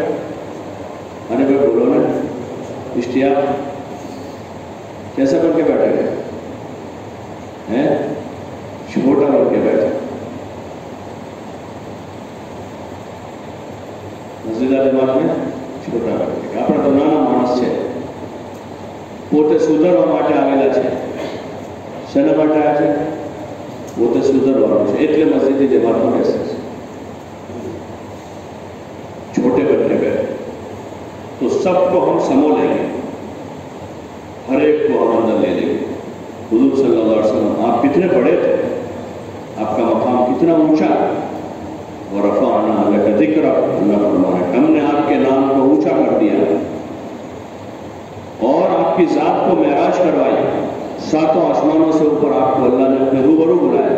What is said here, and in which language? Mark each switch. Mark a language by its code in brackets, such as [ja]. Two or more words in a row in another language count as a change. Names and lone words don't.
[ur] ارے بھائی بولو نا، اشتیاق کیسا بن کے بیٹھے گا؟ چھوٹا بن کے بیٹھے، مسجد جماعت میں چھوٹا بن کے۔ [gu] આપણે તો નાના માણસ છે, પોતે સુધારવા માટે આવેલા છે। શેના માટે આવ્યા છે? પોતે સુધારવાનું છે, એટલે મસ્જિદની જમાતમાં બેસે છે। [ur] چھوٹے بچے بیٹھے تو سبکو ہم سمو لیں گے، ہر ایک کو ہم اندر لے لیں گے. حضور [ar] صلى الله عليه وسلم [ur] آپ کتنے بڑے تھے، آپکا مقام کتنا اونچا، اور [ar] رفعنا لك ذكرك, [ur] اللہ فرمائے ہمنے آپکے نام کو اونچا کر دیا اور آپکی ذات کو معراج کروائی، ساتوں آسمانوں سے اوپر آپکو اللہ نے اپنے روبرو بلایا.